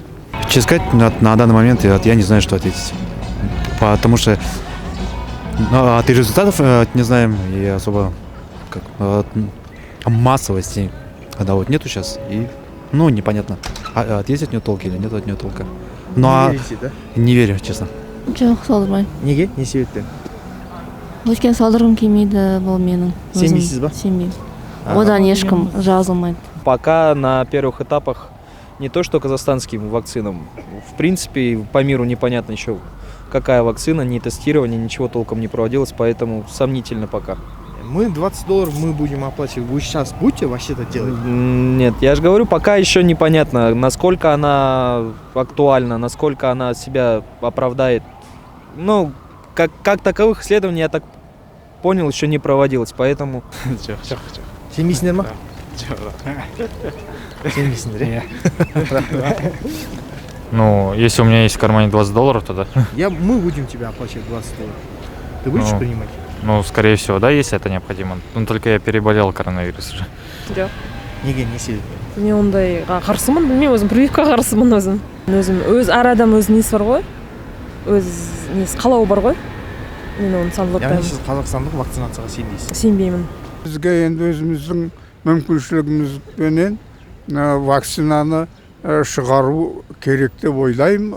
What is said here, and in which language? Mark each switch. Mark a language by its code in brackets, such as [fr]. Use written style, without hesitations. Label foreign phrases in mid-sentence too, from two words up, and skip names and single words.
[ru] Честно сказать, на данный момент я не знаю, что ответить. Потому что от результатов не знаем, и особо массовости, когда вот нету сейчас, и непонятно, есть от нее толк или нет от нее толка. Не верите, да? Не верю, честно. [kk] Жоқ, салдырмаймын. Неге? Не себептен? Өйткені салдырғым келмейді бұл менің. Сенбейсіз ба? Сенбеймін. Одан ешкім жазылмайды. [ru] Пока на первых этапах не то, что казахстанским вакцинам. В принципе, по миру непонятно еще, какая вакцина, ни тестирование, ничего толком не проводилось, поэтому сомнительно пока. Мы $20 мы будем оплачивать. Вы сейчас будете вообще это делать? Нет, я же говорю, пока еще непонятно, насколько она актуальна, насколько она себя оправдает. Ну, как таковых исследований, я так понял, еще не проводилось, поэтому... [kk] Сенбейсіңдер ма? Сенбейсіңдер, иә? [ru] Ну, если у меня есть в кармане $20, то да. Мы будем тебя оплачивать $20. Ты будешь принимать? Ну, скорее всего, да, если это необходимо. Но только я переболел коронавирус уже. [kk] Жоқ. Неге, не себеппен? мен ондайға қарсымын, білмеймін, өзім прививка қарсымын өзім. Өз әр адам өз несі бар ғой, өз несі қалауы бар ғой. Мен оны салғылатпаймын. Яғни сіз қазақстандық вакцинацияға сенбейсіз? Сенбеймін. Бізге енді өзіміздің мүмкіншілігімізбенен вакцинаны шығару керек деп ойлаймын.